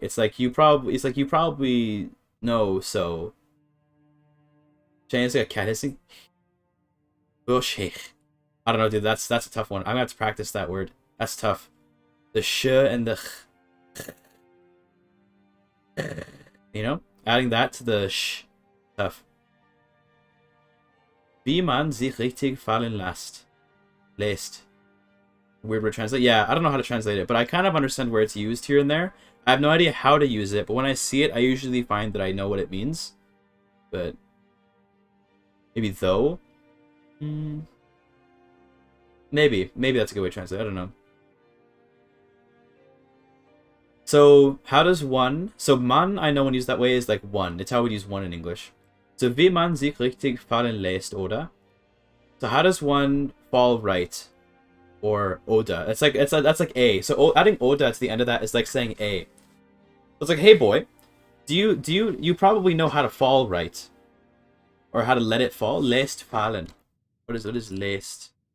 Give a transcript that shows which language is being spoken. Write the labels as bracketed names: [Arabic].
[English] It's like you probably know so. It's like a cat hissing. Bullshit. I don't know, dude. That's a tough one. I'm gonna have to practice that word. That's tough. The sh and the you know, adding that to the sh, tough. [German] Wie man sich richtig fallen lässt. [English] Weird word to translate. Yeah, I don't know how to translate it, but I kind of understand where it's used here and there. I have no idea how to use it, but when I see it, I usually find that I know what it means. But maybe though? Maybe that's a good way to translate. I don't know. So how does one? So man, I know when used that way is like one. It's how we use one in English. [German] So wie man sich richtig fallen lässt, oder? [English] So how does one fall right? Or oda? It's like that's like a. So adding oda to the end of that is like saying a. It's like, hey boy, you probably know how to fall right, or how to let it fall. Lässt fallen. What is lässt?